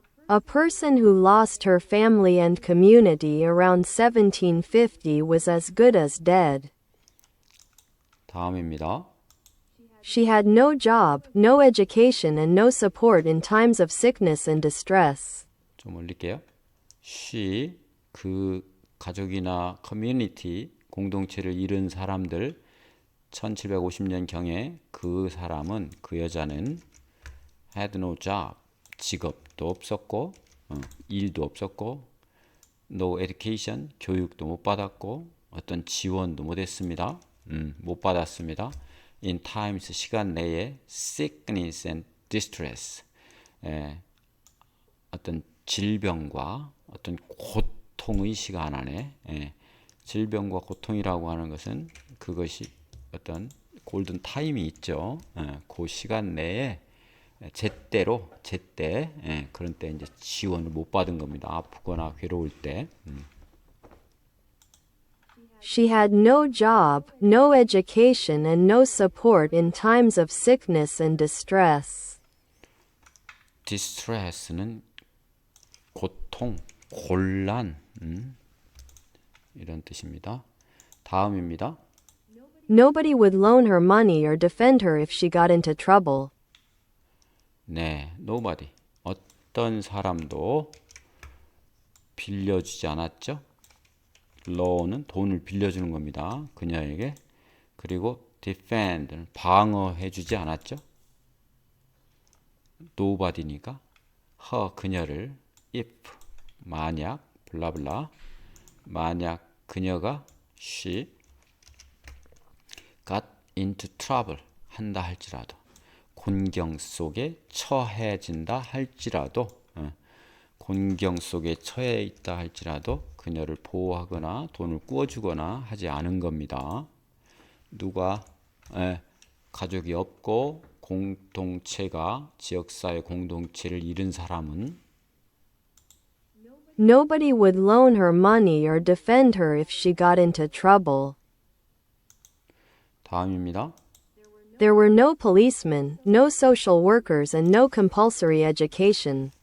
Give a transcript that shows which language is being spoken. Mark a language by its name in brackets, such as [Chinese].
[English] A person who lost her family and community around 1750 was as good as dead. [Korean] 다음입니다. [English] She had no job, no education, and no support in times of sickness and distress. [Korean] 좀 올릴게요. she, 그 가족이나 커뮤니티, 공동체를 잃은 사람들 1750년경에 그 사람은, 그 여자는 [English] had no job, [Korean] 직업도 없었고 일도 없었고 [English] no education, [Korean] 교육도 못 받았고 어떤 지원도 못 했습니다. 못 받았습니다. in times, 시간 내에 [English] sickness and distress, [Korean] 어떤 질병과 어떤 고통의 시간 안에, 질병과 고통이라고 하는 것은 그것이 어떤 골든 타임이 있죠. 그 시간 내에 제때로 그런 때 이제 지원을 못 받은 겁니다. 아프거나 괴로울 때. [English] She had no job, no education, and no support in times of sickness and distress. [Korean] distress는 고통, 곤란, 이런 뜻입니다. 다음입니다. [English] Nobody would loan her money or defend her if she got into trouble. [Korean] 네, nobody. 어떤 사람도 빌려주지 않았죠. loan은 돈을 빌려주는 겁니다. 그녀에게. 그리고 defend는 방어해주지 않았죠. nobody니까 her, 그녀를 if, 만약, 블라블라, 만약 그녀가 [English] she got into trouble [Korean] 한다 할지라도, 곤경 속에 처해진다 할지라도, 곤경 속에 처해 있다 할지라도 그녀를 보호하거나 돈을 꾸어주거나 하지 않은 겁니다. 누가 가족이 없고 공동체가, 지역사회 공동체를 잃은 사람은 [English] Nobody would loan her money or defend her if she got into trouble. [Korean] 다음입니다. [English] There were no policemen, no social workers, and no compulsory education.